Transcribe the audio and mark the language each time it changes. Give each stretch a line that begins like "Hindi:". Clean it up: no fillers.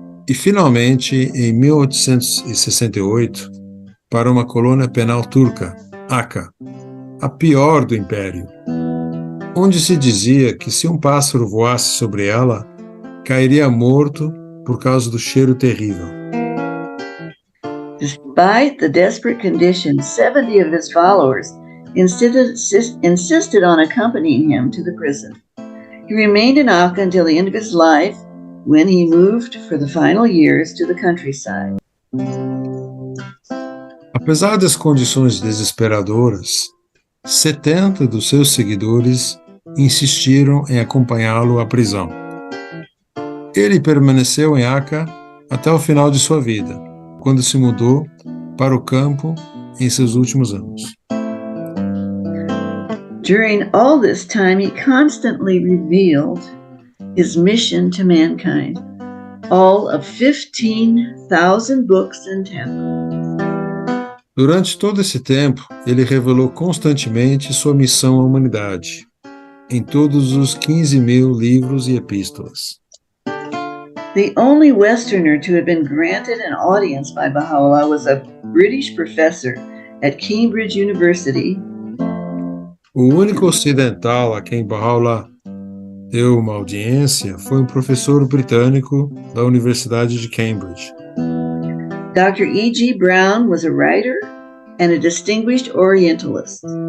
Portuguese: e finalmente, em 1868, para uma colônia penal turca, Akka, a pior do império, onde se dizia que se um pássaro voasse sobre ela, cairia morto por causa do cheiro terrível.
English: Despite the desperate conditions, 70 of his followers insisted on accompanying him to the prison. He remained in Akka until the end of his life, when he moved for the final years to the countryside.
Portuguese: Apesar das condições desesperadoras, 70 dos seus seguidores insistiram em acompanhá-lo à prisão. Ele permaneceu em Akka até o final de sua vida, quando se mudou para o campo em seus últimos anos.
English: During all this time, he constantly revealed his mission to mankind, all of 15,000 books and tablets.
Portuguese: Durante todo esse tempo, ele revelou constantemente sua missão à humanidade, em todos os 15.000 livros e epístolas.
English: The only Westerner to have been granted an audience by Baha'u'llah was a British professor at Cambridge University.
Portuguese: O único ocidental a quem Baha'u'llah deu uma audiência foi um professor britânico da Universidade de Cambridge.
English: Dr. E.G. Brown was a writer and a distinguished Orientalist.